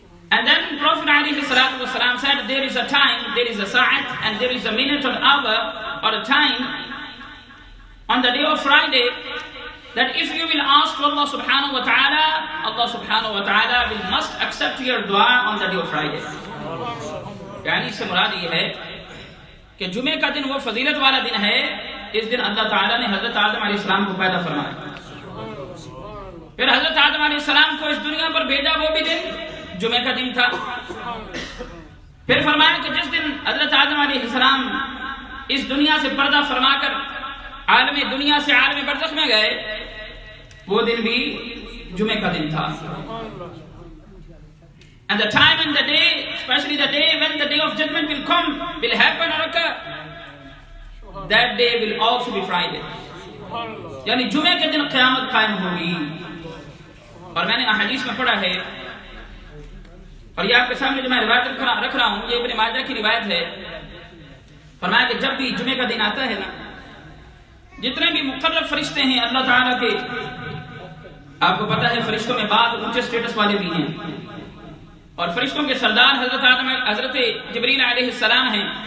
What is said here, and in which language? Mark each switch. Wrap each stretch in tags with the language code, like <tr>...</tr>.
<en>And then Prophet alayhi salatu wasalam said there is a time, there is a sa'at, and there is a minute or hour or a time on the day of Friday that if you will ask to Allah subhanahu wa ta'ala, Allah subhanahu wa ta'ala will must accept your dua on the day of Friday.</en> <ur>یعنی اس سے مراد یہ ہے کہ جمعے کا دن وہ فضیلت والا دن ہے، اس دن اللہ تعالیٰ نے حضرت آدم علیہ السلام کو پیدا فرمایا. پھر حضرت آدم علیہ السلام کو اس دنیا پر بھیجا، وہ بھی دن جمعے کا دن تھا. پھر فرمایا کہ جس دن حضرت آدم علیہ السلام اس دنیا سے پردہ فرما کر عالم دنیا سے عالم برزخ میں گئے، وہ دن بھی جمعے کا دن تھا.</ur> <en>And the time and the day, especially the day when the day of judgment will come, will happen or occur, that day will also be Friday.</en> <ur>یعنی جمعے کے دن قیامت قائم ہوگی. اور میں نے احادیث میں پڑھا ہے، اور یہ آپ کے سامنے جو میں روایت رکھ رہا ہوں، یہ ابن ماجہ کی روایت ہے. فرمایا کہ جب بھی جمعے کا دن آتا ہے نا، جتنے بھی مقرب فرشتے ہیں اللہ تعالیٰ کے، آپ کو پتا ہے فرشتوں میں بعض اونچے سٹیٹس والے بھی ہیں، اور فرشتوں کے سردار حضرت جبریل علیہ السلام ہیں.</ur>